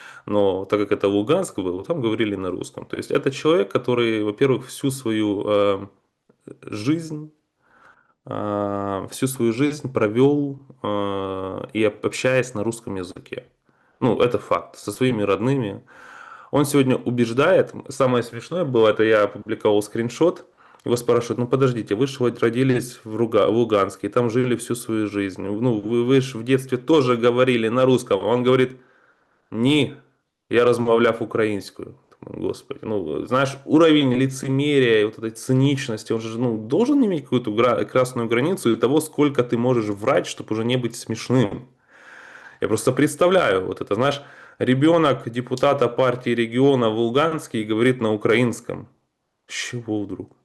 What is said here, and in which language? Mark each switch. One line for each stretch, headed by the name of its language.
Russian: Но так как это Луганск был, там говорили на русском. То есть это человек, который, во-первых, жизнь всю свою жизнь провел и общаясь на русском языке. Ну, это факт, со своими родными. Он сегодня убеждает, самое смешное было, это я опубликовал скриншот, его спрашивают, ну подождите, вы же вот родились в Луганске, там жили всю свою жизнь, ну вы же в детстве тоже говорили на русском. Он говорит,
Ukrainian: ні, я размовляв українською.
Russian: Господи, ну, знаешь, уровень лицемерия и вот этой циничности, он же ну, должен иметь какую-то красную границу и того, сколько ты можешь врать, чтобы уже не быть смешным. Я просто представляю, вот это, знаешь, ребенок депутата партии региона в Луганске говорит на украинском. С чего вдруг?